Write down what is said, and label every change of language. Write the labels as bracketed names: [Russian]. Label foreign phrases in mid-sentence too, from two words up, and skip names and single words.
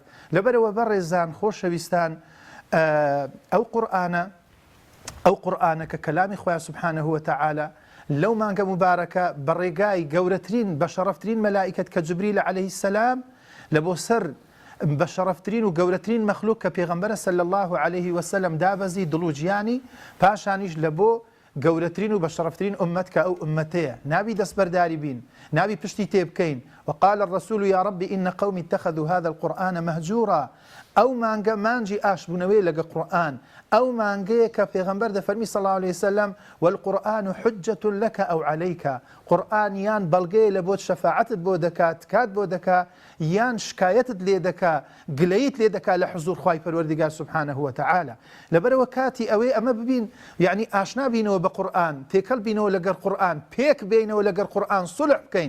[Central Kurdish] لەبەرەوە بەڕێزان خۆشەویستان ئەو قورئانە کە کەلامی خوایە [Arabic] سبحانه وتعالى [Central Kurdish] لەو مانگە مبارەکە بە ڕێگای گەورەترین بە شەرەفترین مەلائیکەت کە جوبریل [Arabic] عەلەیهی السەلام [Central Kurdish] لە بۆ سەر بە شەرەفترین و گەورەترین مەخلوق کە پێغەمبەرە [Arabic] صلی الله عليه وسلم [Central Kurdish] دابەزی دڵ و گیانی پاشانیش لە بۆ گەورەترین و بە شەرەفترین ئومەت کە ئەو ئومەتەیە نابی دەستبەرداری بین، نابی پشتی تێ بکەین. [Arabic] وقال الرسول يا رب إن قومي اتخذوا هذا القرآن مهجورا. [Central Kurdish] ئەو مانگە مانجی ئاشبوونەوەی لەگە قورئان، ئەو مانگەیە کە پێغەمبەر دەفەرمی [Arabic] صلی الله عليه وسلم والقرآن حجة لك أو عليك. [Central Kurdish] قورئان یان بەڵگەیە لە بۆت شەفاعەتت بۆ دەکات، کات بۆ دەکا، یان شکایەتت لێ دەکا، گلەیت لێ دەکا لە حزور خوای پەروەردگار [Arabic] سبحانه وتعالى. [Central Kurdish] لەبەرەوە کاتی ئەوەی ئەمە ببین، یعنی ئاشنا بینەوە بە قورئان، تێکەڵ بینەوە لەگەڵ قورئان، پێک بینەوە لەگەڵ قورئان، سولح بکەین.